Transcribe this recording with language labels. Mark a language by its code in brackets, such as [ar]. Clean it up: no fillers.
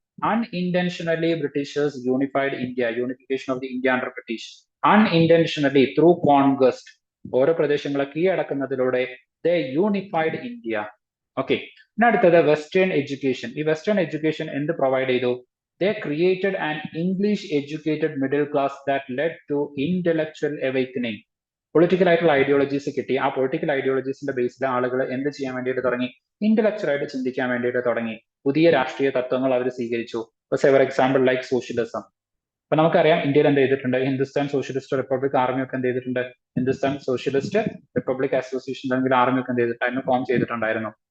[en] Unintentionally Britishers unified India, unification of the India under British. Unintentionally through conquest, [ml] ഓരോ പ്രദേശങ്ങളെ കീഴടക്കുന്നതിലൂടെ [en] They unified India. [ml] Okay, പിന്നെ അടുത്തത് western education. ഈ western education എന്ത് പ്രൊവൈഡ് ചെയ്തു? [en] They created an English educated middle class that led to intellectual awakening. [ml] Political ആയിട്ടുള്ള ideologies കിട്ടി. ആ പൊളിറ്റിക്കൽ ഐഡിയോളജീസിന്റെ ബേസിൽ ആളുകൾ എന്ത് ചെയ്യാൻ വേണ്ടിയിട്ട് തുടങ്ങി, ഇന്റലക്ച്വൽ ആയിട്ട് ചിന്തിക്കാൻ വേണ്ടിയിട്ട് തുടങ്ങി. പുതിയ രാഷ്ട്രീയ തത്വങ്ങൾ അവർ സ്വീകരിച്ചു. [en] For example like socialism. [ml] അപ്പൊ നമുക്കറിയാം ഇന്ത്യയിൽ എന്ത് ചെയ്തിട്ടുണ്ട്, ഹിന്ദുസ്ഥാൻ സോഷ്യലിസ്റ്റ് റിപ്പബ്ലിക് ആർമി ഒക്കെ എന്ത് ചെയ്തിട്ടുണ്ട്, ഹിന്ദുസ്ഥാൻ സോഷ്യലിസ്റ്റ് റിപ്പബ്ലിക് അസോസിയേഷൻ അല്ലെങ്കിൽ ആർമി ഒക്കെ എന്ത് ചെയ്തിട്ടായിരുന്നു, ഫോം ചെയ്തിട്ടുണ്ടായിരുന്നു.